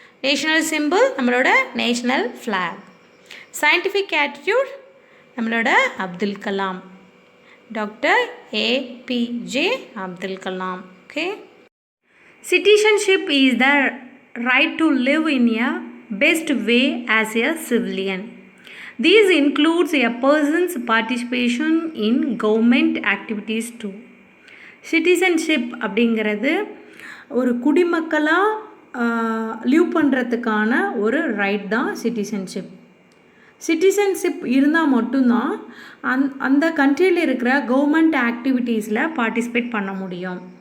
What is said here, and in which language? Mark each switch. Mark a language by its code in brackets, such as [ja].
[ta] National simple, நம்மளோட national flag. Scientific attitude, நம்மளோட Abdul Kalam, doctor APJ Abdul Kalam. Okay. [en] Citizenship is the right to live in a best way as a civilian. These includes a person's participation in government activities too. [ta] Citizenship அப்படிங்கிறது ஒரு குடிமக்களாக leave பண்ணுறதுக்கான ஒரு right தான் citizenship. Citizenship இருந்தால் மட்டும்தான் அந்த கண்ட்ரியில் இருக்கிற கவர்மெண்ட் ஆக்டிவிட்டீஸில் பார்ட்டிசிபேட் பண்ண முடியும்.